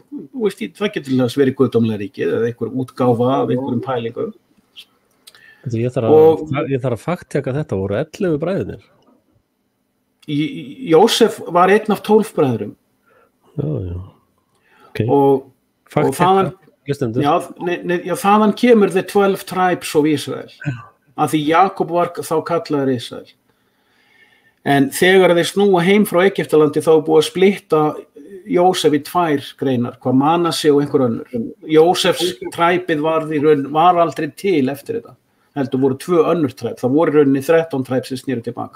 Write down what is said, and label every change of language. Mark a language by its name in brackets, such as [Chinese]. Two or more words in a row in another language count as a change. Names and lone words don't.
[Icelandic] Það getur til þess verið guðdómlega ríkið eða einhver útgáfa af einhverjum pælingum. Ég þarf að faktteka þetta, voru 11 bræðurnir? Jósef var einn af 12 bræðurum. Já. Okay. Og og þaðan kemur [English] the 12 tribes of Israel [Icelandic] að því Jakob var þá kallaður Israel. En þegar þeir snúa heim frá Egyptalandi þá búið að splitta Jósef í 2 greinar, hvað Manassi og einhver önnur. Jósefs træpið var aldrei til eftir þetta. Heldur voru 2 önnur træp, það voru rauninni 13 træp sem snýru tilbaka.